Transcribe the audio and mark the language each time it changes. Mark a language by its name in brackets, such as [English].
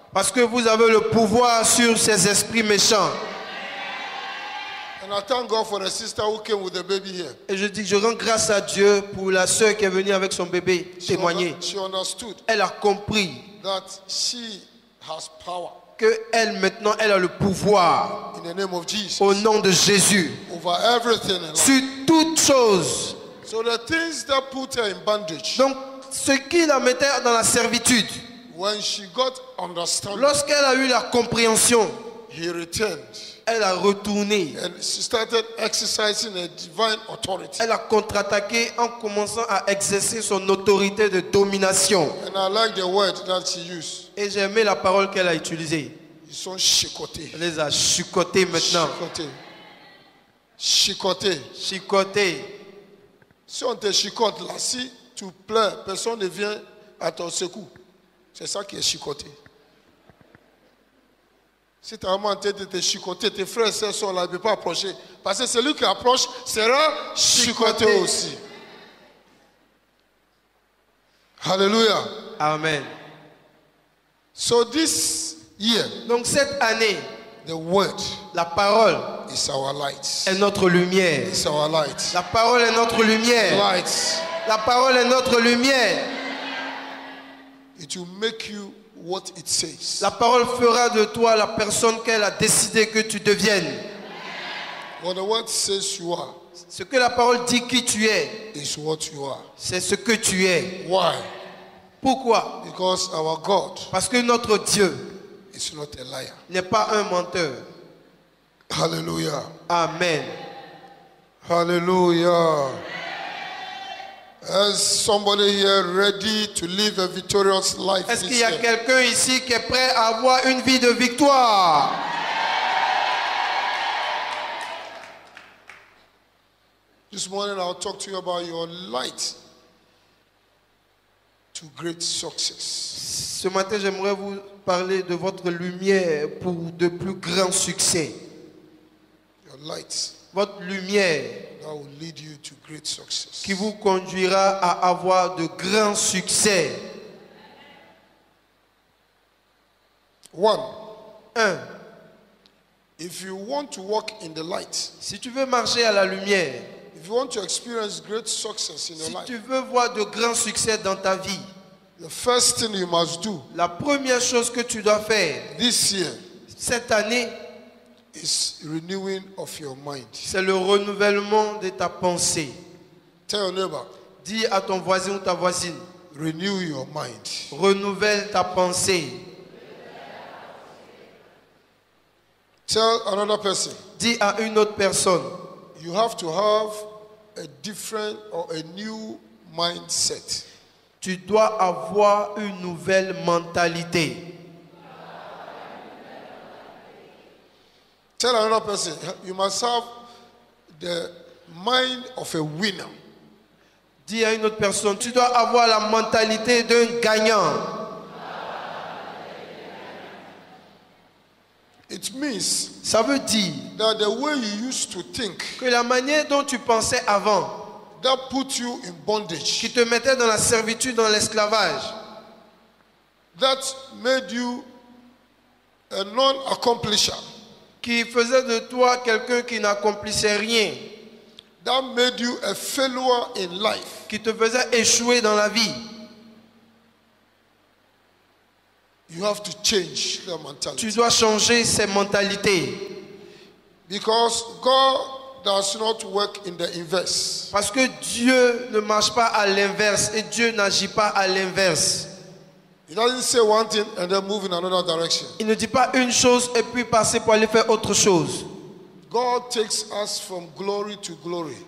[French] Parce que vous avez le pouvoir sur ces esprits méchants. [English] And I thank God for the sister who came with the baby here. [French] Et je rends grâce à Dieu pour la sœur qui est venue avec son bébé témoigner. [English] She understood [French] Elle a compris [English] that she has power [French] que elle maintenant elle a le pouvoir [English] in the name of Jesus [French] au nom de Jésus [English] over everything in life. [French] sur toutes choses. [English] So the things that put her in bondage, [French] Donc ce qui la mettait dans la servitude, [English] when she got understanding, [French] lorsqu'elle a eu la compréhension, [English] he returned [French] elle a retourné. [English] and she started exercising a divine authority. [French] Elle a contre-attaqué en commençant à exercer son autorité de domination. [English] And I like the word that she used. [French] Et j'ai aimé la parole qu'elle a utilisée. Ils sont chicotés. Elle les a chicotés maintenant. Chicotés. Chicotés. Chicotés. Si on te chicote là, si tu pleures, personne ne vient à ton secours. C'est ça qui est chicoté. Si tu as vraiment en tête de te chicoter, tes frères et sœurs sont là, ils ne peuvent pas approcher. Parce que celui qui approche sera chicoté aussi. Hallelujah. Amen. [English] So this year, [French] Donc cette année, [English] the word [French] la parole [English] is our light. [French] est notre lumière. [English] It's our light. [French] La parole est notre lumière. [English] Light. [French] La parole est notre lumière. [English] It will make you what it says. [French] La parole fera de toi la personne qu'elle a décidé que tu deviennes. [English] What the word says you are [French] Ce que la parole dit qui tu es, [English] is what you are. [French] c'est ce que tu es. [English] Why? [French] Pourquoi? [English] Because our God [French] Parce que notre Dieu [English] is not a liar. [French] n'est pas un menteur. Hallelujah. Amen. [English] Hallelujah. Is somebody here ready to live a victorious life [French] Est-ce [English] this [French] qu'il y a [English] year? [French] quelqu'un ici qui est prêt à avoir une vie de victoire? [English] This morning I'll talk to you about your light to great success. [French] Ce matin, j'aimerais vous parler de votre lumière pour de plus grands succès. [English] Your light [French] Votre lumière [English] that will lead you to great success. [French] qui vous conduira à avoir de grands succès. 1. 1. [English] If you want to walk in the light, [French] Si tu veux marcher à la lumière, [English] if you want to experience great success in your [French] si [English] life, [French] tu veux voir de grands succès dans ta vie, [English] the first thing you must do [French] la première chose que tu dois faire [English] this year [French] cette année, [English] is renewing of your mind. [French] c'est le renouvellement de ta pensée. [English] Tell your neighbor, [French] Dis à ton voisin ou ta voisine, [English] renew your mind. [French] renouvelle ta pensée. [English] Tell another person, [French] Dis à une autre personne, [English] you have to have a different or a new mindset. [French] tu dois avoir une nouvelle mentalité. [English] Tell another person, you must have the mind of a winner. [French] Dis à une autre personne, tu dois avoir la mentalité d'un gagnant. [English] It means [French] Ça veut dire [English] that the way you used to think [French] que la manière dont tu pensais avant, [English] that put you in bondage, [French] qui te mettait dans la servitude, dans l'esclavage, [English] that made you a non-accomplisher, [French] qui faisait de toi quelqu'un qui n'accomplissait rien, [English] that made you a failure in life, [French] qui te faisait échouer dans la vie, [English] you have to change the [French] tu [English] mentality. [French] dois changer ces mentalités. [English] Because God does not work in the inverse. [French] Parce que Dieu ne marche pas à l'inverse et Dieu n'agit pas à l'inverse. [English] He doesn't say one thing and then move in another direction. [French] Il ne dit pas une chose et puis passer pour aller faire autre chose. [English] God takes us from glory to glory.